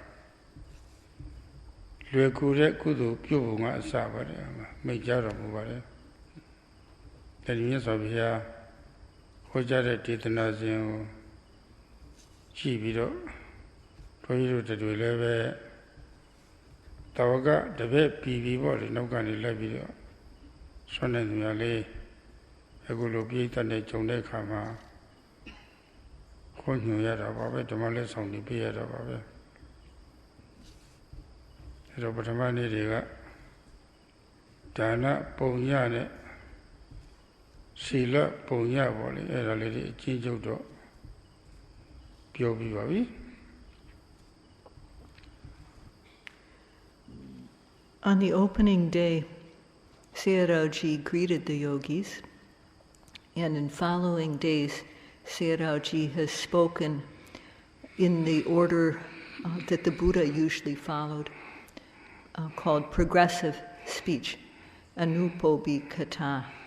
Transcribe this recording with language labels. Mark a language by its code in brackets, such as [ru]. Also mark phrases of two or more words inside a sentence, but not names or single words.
[my] လွယ်ကူတဲ့ကုသိုလ်ပြုဖို့ကအစပါတယ်မိတ်ကြတော်မူပါတယ်အဲဒီမြတ်စွာဘုရားဟောကြားတဲ့ဒေသနာစဉ်ကိုကြည့်ပြီးတော့ဘုန်းကြီးတို့တွေလည်းပဲတဝကတပည့်ပြီးပေါ့လေနောက်ကနေလိုက်ပြီးတော့ဆွမ်းနေသူများလေးအခုလိုပြိတ္တနဲ့ဂျုံတဲ့အခါမှာခွင့်ညွှန်ရတာပါပဲဓမ္မလက်ဆောင်တွေပြရတာပါပဲ အဲတော့ပထမနေ့တွေကဒါနပုံညနဲ့ศีลပုံညပေါ့လေအဲ့ဒါလေးတွေအချင်းချုပ်တော့ပြောပြီးပါပြီ [en] On the opening day, Sayadawgyi greeted the yogis, and in following days, Sayadawgyi has spoken in the order that the Buddha usually followed, called progressive speech, anupobikata.